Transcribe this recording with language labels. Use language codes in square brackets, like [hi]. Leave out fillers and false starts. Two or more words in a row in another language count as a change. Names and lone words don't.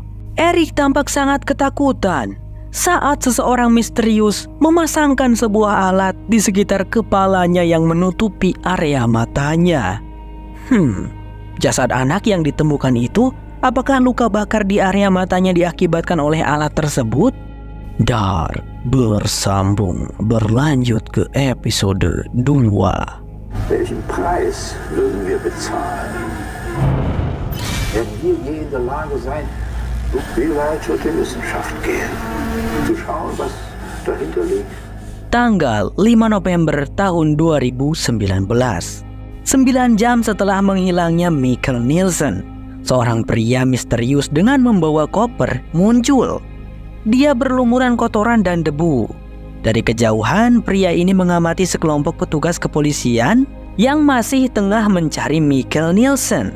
[id] Erik tampak sangat ketakutan saat seseorang misterius memasangkan sebuah alat di sekitar kepalanya yang menutupi area matanya. Jasad anak yang ditemukan itu, apakah luka bakar di area matanya diakibatkan oleh alat tersebut? Dar bersambung berlanjut ke episode 2. [de] Welchen Preis würden wir bezahlen? Werden wir je in der Lage sein, so viel weit zur Wissenschaft gehen, zu schauen, was dahinter liegt? [id] Tanggal 5 November tahun 2019, 9 jam setelah menghilangnya Michael Nielsen, seorang pria misterius dengan membawa koper muncul. Dia berlumuran kotoran dan debu. Dari kejauhan, pria ini mengamati sekelompok petugas kepolisian yang masih tengah mencari Michael Nielsen.